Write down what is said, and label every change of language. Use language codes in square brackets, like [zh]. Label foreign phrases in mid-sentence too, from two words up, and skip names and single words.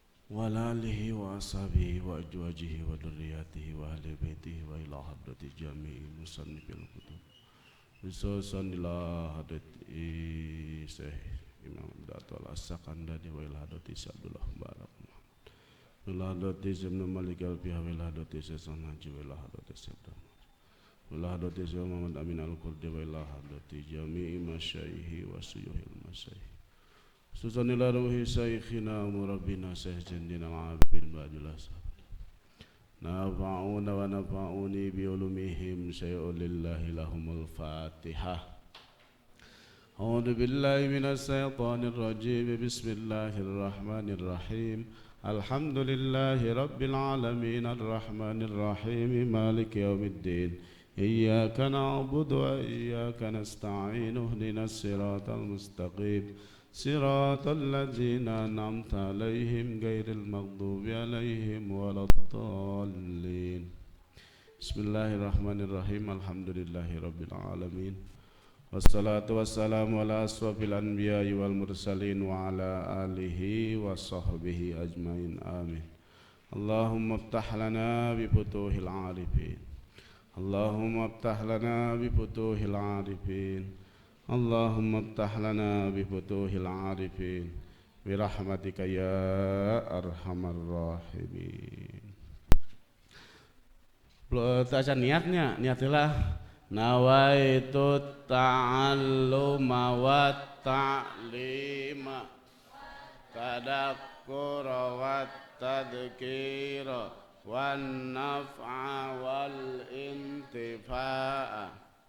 [ar] وآله وأصحابه وأزواجه وذرياته وأهل بيته وإلى حضرة جميع مصنفي الكتب خصوصا إلى حضرة شيخ إمام داتول السكندني وإلى حضرة عبد الله بارك وإلى حضرة ابن مالك الفيها وإلى حضرة شيخ ناجي وإلى حضرة شيخ وإلى حضرة شيخ محمد أمين الكردي وإلى حضرة جميع مشايخه وشيوخ المشايخ خصوصا إلى روح شيخنا مربينا شيخ جندين العابدين بعد الله نفعنا ونفعني بعلومهم شيء لله لهم الفاتحة. أعوذ بالله من الشيطان الرجيم. بسم الله الرحمن الرحيم. الحمد لله رب العالمين الرحمن الرحيم مالك يوم الدين. إياك نعبد وإياك نستعين اهدنا الصراط المستقيم. صراط الذين أنعمت عليهم غير المغضوب عليهم ولا الضالين. بسم الله الرحمن الرحيم. الحمد لله رب العالمين. والصلاة والسلام على أشرف الأنبياء والمرسلين وعلى آله وصحبه أجمعين. آمين. اللهم افتح لنا بفتوح العارفين. اللهم افتح لنا بفتوح العارفين. اللهم افتح لنا بفتوح العارفين برحمتك يا أرحم الراحمين. [id] Baca niatnya, [ar] niatilah نويت التعلم والتعليم والتذكر والتذكير والنفع والانتفاع